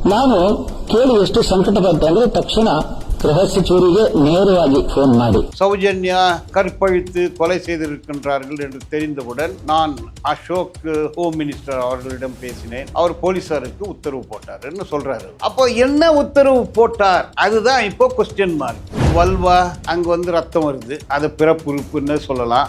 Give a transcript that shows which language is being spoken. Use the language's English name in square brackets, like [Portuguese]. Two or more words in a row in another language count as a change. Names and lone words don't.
[Kannada] ನಾನು ಕೇಳಿ ಎಷ್ಟು ಸಂಕಟ ಪಡ್ತೆ ಅಂದ್ರೆ ತಕ್ಷಣ ಗೃಹ ಸಚಿವರಿಗೆ ನೇರವಾಗಿ ಫೋನ್ ಮಾಡಿ [Tamil] சௌஜன்யா கற்பழித்து கொலை செய்திருக்கின்றார்கள் என்று தெரிந்தவுடன் நான் அசோக் [English] home minister [Tamil] அவர்களிடம் பேசினேன். அவர் போலீசாருக்கு உத்தரவு போட்டாருன்னு சொல்றாரு. அப்போ என்ன உத்தரவு போட்டார், அதுதான் இப்போ [English] question mark. [Tamil] வல்வா அங்க ரத்தம் வருது, அது பிறப்புறுப்புன்னு சொல்லலாம்.